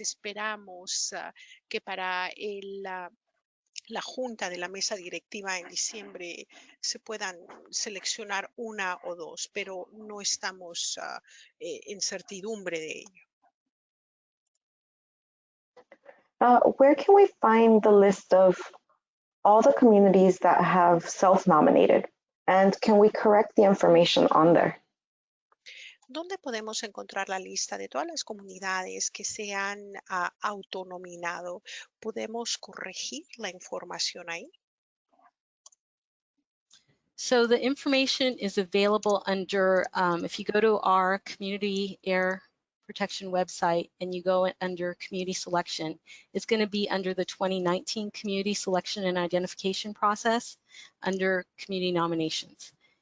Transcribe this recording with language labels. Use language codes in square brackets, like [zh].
[es] Esperamos que para la junta de la mesa directiva en diciembre se puedan seleccionar una o dos, pero no estamos en certidumbre de ello. [en] Where can we find the list of all the communities that have self-nominated? And can we correct the information on there? [es] ¿Dónde podemos encontrar la lista de todas las comunidades que se han autonominado? ¿Podemos corregir la información ahí? [en] So the information is available under, if you go to our Community Air Protection website and you go under Community Selection, it's going to be under the 2019 Community Selection and Identification Process under Community Nominations.